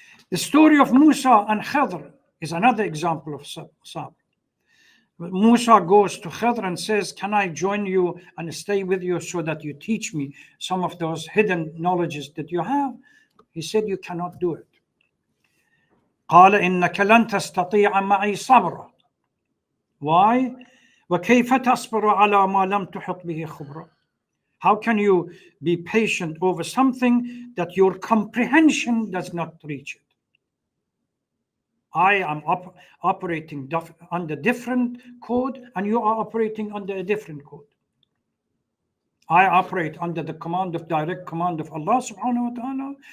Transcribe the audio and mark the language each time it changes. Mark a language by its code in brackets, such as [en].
[en] The story of Musa and Khidr is another example of sabr. Musa goes to Khidr and says, can I join you and stay with you so that you teach me some of those hidden knowledges that you have? He said, you cannot do it. [ar] قال إنك لن تستطيع معي صبرا. [en] Why? [ar] وكيف تصبر على ما لم تحط به خبرا. [en] How can you be patient over something that your comprehension does not reach it? I am operating under different code, and you are operating under a different code. I operate under the direct command of Allah subhanahu wa ta'ala.